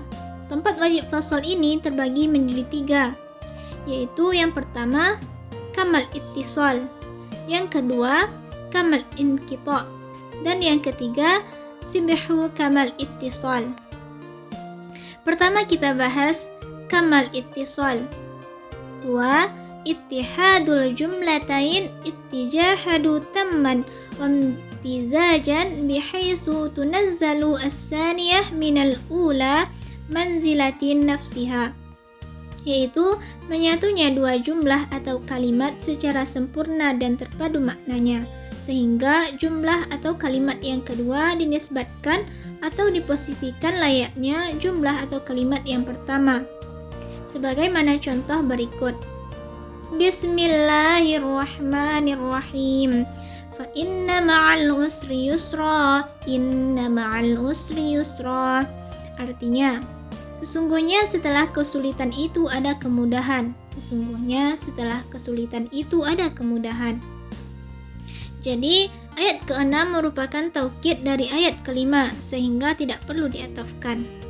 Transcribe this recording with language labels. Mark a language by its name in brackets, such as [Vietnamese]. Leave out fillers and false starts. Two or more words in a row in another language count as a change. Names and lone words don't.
[Indonesian] Tempat wajib fasal ini terbagi menjadi tiga, yaitu yang pertama, [Arabic] كمال الاتصال, [Indonesian] yang kedua, [Arabic] كمال الانقطاع', [Indonesian] dan yang ketiga, [Arabic] شبه كمال الاتصال. [Indonesian] Pertama kita bahas [Arabic] كمال الاتصال. واتحاد الجملتين اتحادا تاما وامتزاجا بحيث تنزل الثانية من الأولى منزلة نفسها, [Indonesian] yaitu menyatunya dua jumlah atau kalimat secara sempurna dan terpadu maknanya, sehingga jumlah atau kalimat yang kedua dinisbatkan atau diposisikan layaknya jumlah atau kalimat yang pertama. Sebagaimana contoh berikut. [Arabic] بسم الله الرحمن الرحيم. فإن مع العسر يسرا إن مع العسر يسرا. [Indonesian] Artinya, sesungguhnya setelah kesulitan itu ada kemudahan. Sesungguhnya setelah kesulitan itu ada kemudahan. Jadi, ayat ke-6 merupakan taukid dari ayat ke-5, sehingga tidak perlu diatofkan.